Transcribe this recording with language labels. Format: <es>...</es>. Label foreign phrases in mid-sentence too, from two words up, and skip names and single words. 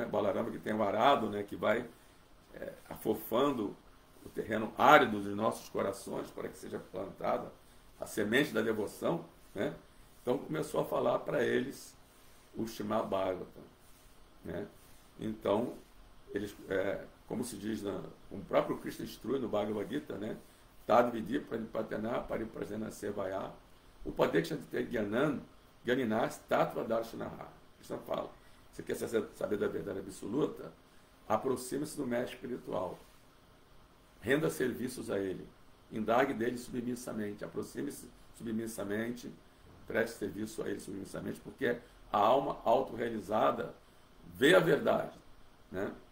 <pt>Balarama que tem o arado, né, que vai afofando o terreno árido de nossos corações para que seja plantada a semente da devoção, né? Então começou a falar para eles o Srimad Bhagavatam, né? Então eles, como se diz, o próprio Krishna instrui no Bhagavad Gita, né?</pt> <sa>तद् विद्धि प्रणिपातेन परिप्रश्नेन सेवया उपदेक्ष्यन्ति ज्ञानं ज्ञानिनस् तत्त्व दर्शिनः.</sa> <pt>Krishna fala, você quer saber da verdade absoluta? Aproxime-se do mestre espiritual, renda serviços a ele, indague dele submissamente, aproxime-se submissamente, preste serviço a ele submissamente, porque a alma autorrealizada vê a verdade, né?</pt>